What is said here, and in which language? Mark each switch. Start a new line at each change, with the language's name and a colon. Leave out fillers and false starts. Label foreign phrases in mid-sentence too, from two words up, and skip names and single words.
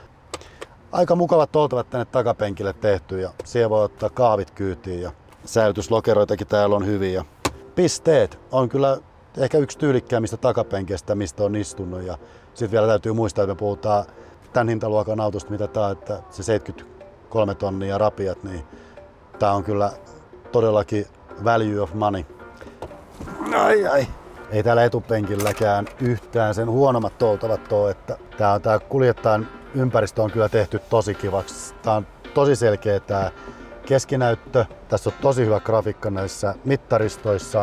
Finnish: Aika mukavat oltavat tänne takapenkille tehty ja siellä voi ottaa kaavit kyytiin ja säilytyslokeroitakin täällä on hyviä. Pisteet on kyllä ehkä yksi tyylikkäämmistä takapenkeistä, mistä on istunut, ja sitten vielä täytyy muistaa, että me puhutaan tämän hintaluokan autosta, mitä tää on, että se 73 tonnia rapiat, niin tää on kyllä todellakin
English: value of money.
Finnish: Ai. Ei täällä etupenkilläkään yhtään sen huonommat oltavat ole, että tää kuljettajan ympäristö on kyllä tehty tosi kivaksi. Tää on tosi selkeä tää keskinäyttö. Tässä on tosi hyvä grafiikka näissä mittaristoissa.